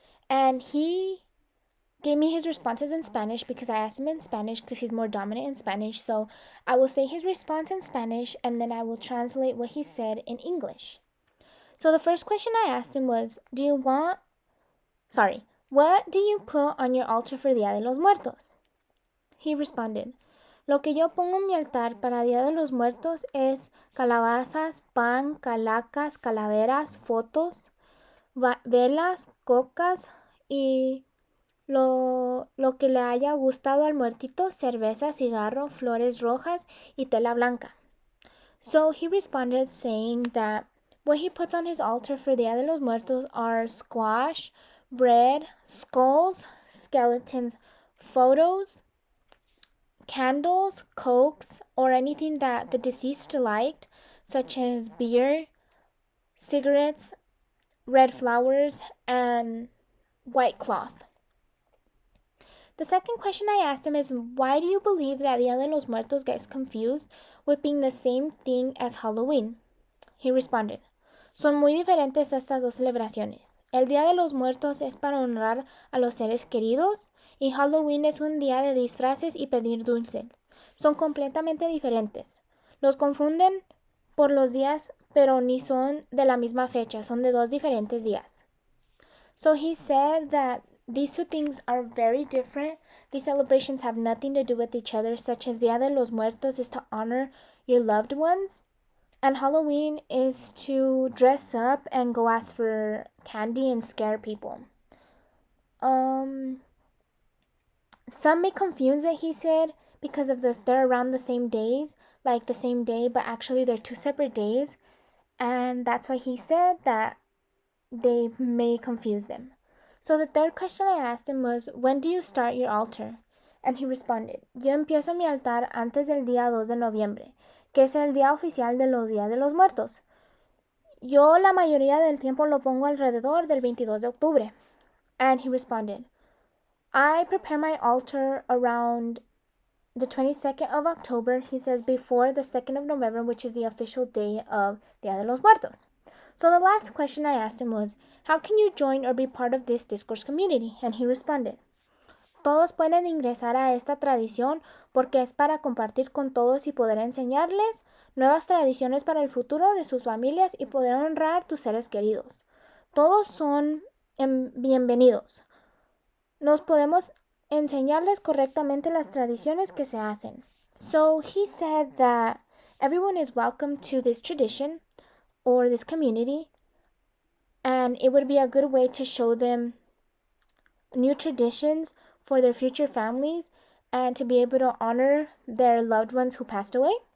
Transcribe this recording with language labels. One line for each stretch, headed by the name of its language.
English: And he gave me his responses in Spanish because I asked him in Spanish because he's more dominant in Spanish. So I will say his response in Spanish and then I will translate what he said in English. So the first question I asked him was, what do you put on your altar for Dia de los Muertos? He responded,
Spanish: lo que yo pongo en mi altar para Día de los Muertos es calabazas, pan, calacas, calaveras, fotos, velas, cocas y lo que le haya gustado al muertito, cerveza, cigarro, flores rojas y tela blanca.
English: So he responded saying that what he puts on his altar for Día de los Muertos are squash, bread, skulls, skeletons, photos, candles, cokes, or anything that the deceased liked, such as beer, cigarettes, red flowers, and white cloth. The second question I asked him is, why do you believe that Dia de los Muertos gets confused with being the same thing as Halloween? He responded,
Spanish: son muy diferentes estas dos celebraciones. El Día de los Muertos es para honrar a los seres queridos y Halloween es un día de disfraces y pedir dulces. Son completamente diferentes. Los confunden por los días, pero ni son de la misma fecha, son de dos diferentes días.
English: So he said that these two things are very different. These celebrations have nothing to do with each other, such as Dia de los Muertos is to honor your loved ones, and Halloween is to dress up and go ask for candy and scare people. Some may confuse it, he said, because of this, they're around the same days, like the same day, but actually they're two separate days. And that's why he said that they may confuse them. So the third question I asked him was, when do you start your altar? And he responded,
Spanish: yo empiezo mi altar antes del día 2 de noviembre, que es el día oficial de los días de los muertos. Yo la mayoría del tiempo lo pongo alrededor del 22 de octubre.
English: And he responded, I prepare my altar around the 22nd of October, he says, before the 2nd of November, which is the official day of Dia de los Muertos. So the last question I asked him was, how can you join or be part of this discourse community? And he responded,
Spanish: Todos pueden ingresar a esta tradición porque es para compartir con todos y poder enseñarles nuevas tradiciones para el futuro de sus familias y poder honrar tus seres queridos. Todos son bienvenidos. Nos podemos enseñarles correctamente las tradiciones que se hacen.
English: So he said that everyone is welcome to this tradition or this community, and it would be a good way to show them new traditions for their future families and to be able to honor their loved ones who passed away.